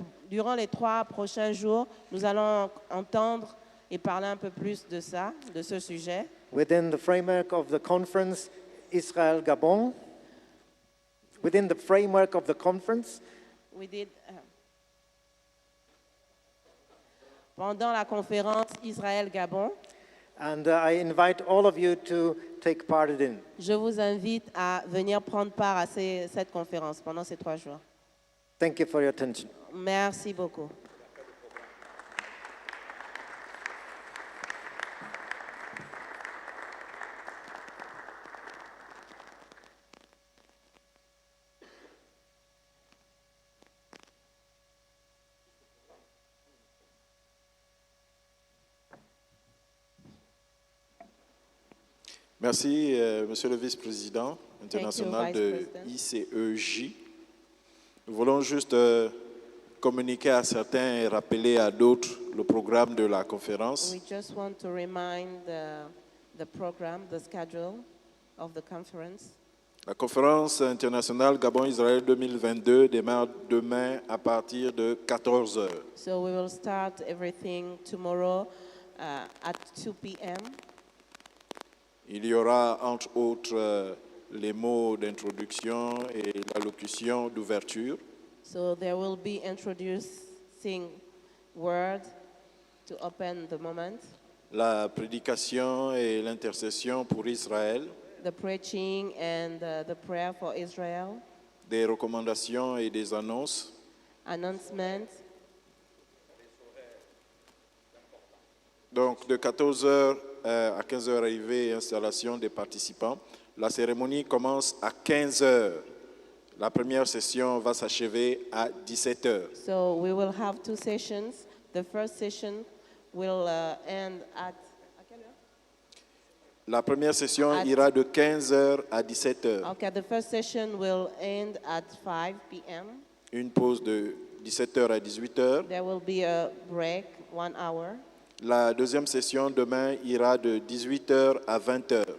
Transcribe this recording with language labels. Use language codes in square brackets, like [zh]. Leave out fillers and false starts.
[fr] Durant les 3 prochains jours, nous allons entendre et parler un peu plus de ça, de ce sujet. [en] Within the framework of the conference, Israel-Gabon. Within the framework of the conference, [fr] pendant la conférence Israël-Gabon, [en] and I invite all of you to take part in it. [fr] je vous invite à venir prendre part à cette conférence pendant ces 3 jours. [en] Thank you for your attention. [fr] Merci beaucoup. Merci, Monsieur le Vice-président international [en] Vice [fr] de [en] President. ICEJ. [fr] Nous voulons juste communiquer à certains et rappeler à d'autres le programme de la conférence. [en] We just want to remind the program, the schedule of the conference. [fr] La conférence internationale Gabon-Israël 2022 démarre demain à partir de 14 heures. [en] So we will start everything tomorrow at 2 p.m. [fr] Il y aura entre autres les mots d'introduction et l'allocution d'ouverture. [en] So there will be introducing word to open the moment, [fr] La prédication et l'intercession pour Israël, [en] the preaching and the prayer for Israel, [fr] des recommandations et des annonces, [en] announcement. [fr] Donc de 14h à 15h arrivée et installation des participants. La cérémonie commence à 15h. La première session va s'achever à 17h. [en] So we will have two sessions. The first session will end at [fr] La première session À- ira de 15h à 17h. [en] Okay, the first session will end at 5 p.m. [fr] Une pause de 17h à 18h. [en] There will be a break, 1 hour. [fr] La deuxième session demain ira de 18h à 20h.